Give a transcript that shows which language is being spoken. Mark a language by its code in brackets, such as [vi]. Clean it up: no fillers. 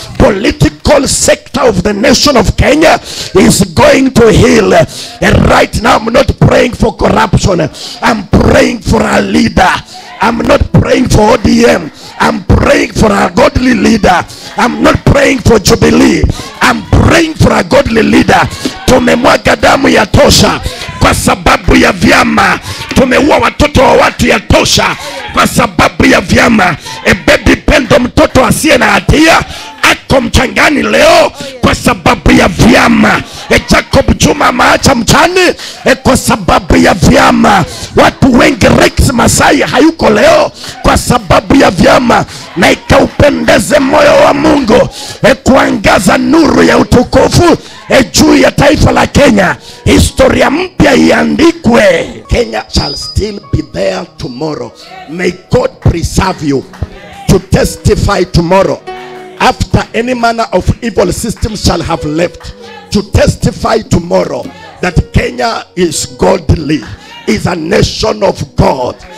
[en] Political sector of the nation of Kenya is going to heal. And right now I'm not praying for corruption. I'm praying for a leader. I'm not praying for ODM. I'm praying for a godly leader. I'm not praying for Jubilee. I'm praying for a godly leader. [sw] Tumemwaga damu ya tosha kwa sababu ya vyama. Tumeua watoto wa watu ya tosha kwa sababu ya vyama. Baby Pendo, mtoto asiye na hatia, ako mchangani leo kwa sababu ya vyama. Jacob Juma maacha mchani kwa sababu ya vyama. Watu wengi, Rex Masai hayuko leo kwa sababu ya vyama. Na ikaupendeze moyo wa Mungu kuangaza nuru ya utukufu juu ya taifa la Kenya. Historia mpya iandikwe. [en] Kenya shall still be there tomorrow. May God preserve you to testify tomorrow, after any manner of evil systems shall have left, to testify tomorrow that Kenya is godly, is a nation of God.